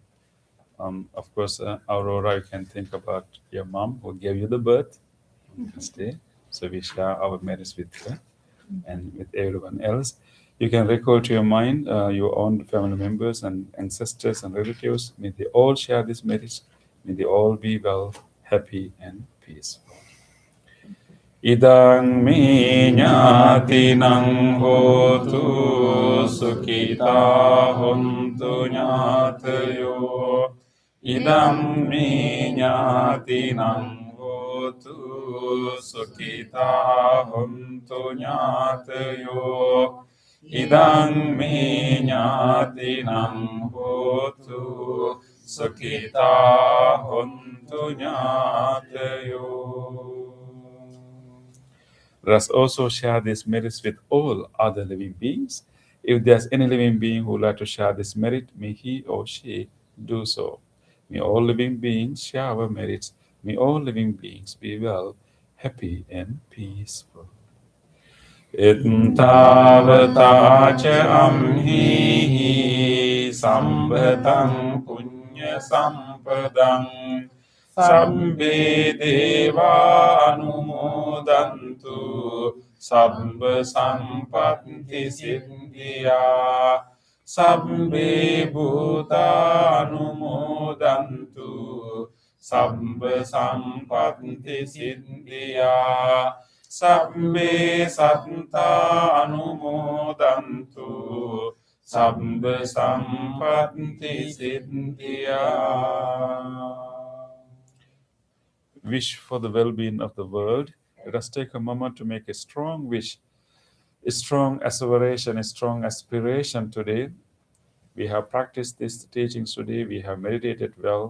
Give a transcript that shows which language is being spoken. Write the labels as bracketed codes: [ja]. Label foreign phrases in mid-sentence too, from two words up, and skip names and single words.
[en] Of course, Aurora, you can think about your mom who gave you the birth on this day. So we share our merits with her and with everyone else. You can recall to your mind your own family members and ancestors and relatives. May they all share these merits. May they all be well, happy, and peaceful. [pi] Idang me ñātinang hotu sukhita hontu ñātayo. Idam me ñātinang hotu sukhita hontu ñātayo. Idam me ñātinang hotu sukhita hontu ñātayo. [en] Let us also share this merits with all other living beings. If there's any living being who would like to share this merit, may he or she do so. May all living beings share our merits. May all living beings be well, happy, and peaceful. [pi] Ittavata cha amhi sambhatam punya sampadam sabbe deva anumodantu sabba sampatti siddhya sabbe bhuta anumodantu sabba sampatti siddhya sabbe satta anumodantu sabba sampatti siddhya. [en] Wish for the well-being of the world, Let us take a moment to make a strong wish, a strong asseveration, a strong aspiration today. We have practiced these teachings today. We have meditated well.